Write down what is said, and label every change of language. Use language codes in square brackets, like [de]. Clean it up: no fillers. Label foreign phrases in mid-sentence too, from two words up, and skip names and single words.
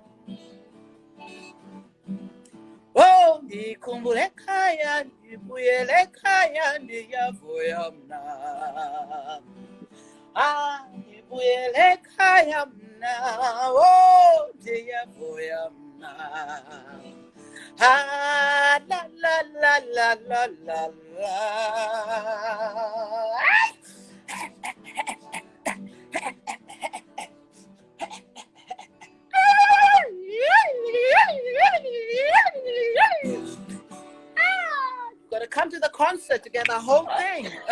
[xh] Oh, ndikhumbule ekhaya, ndibuyele ekhaya, ndiyavuya mna. Ah, ndibuyele ekhaya mna. Oh, ndiyavuya mna. Ah, la la la la la la la. [en] Gotta come to the concert to get the whole thing.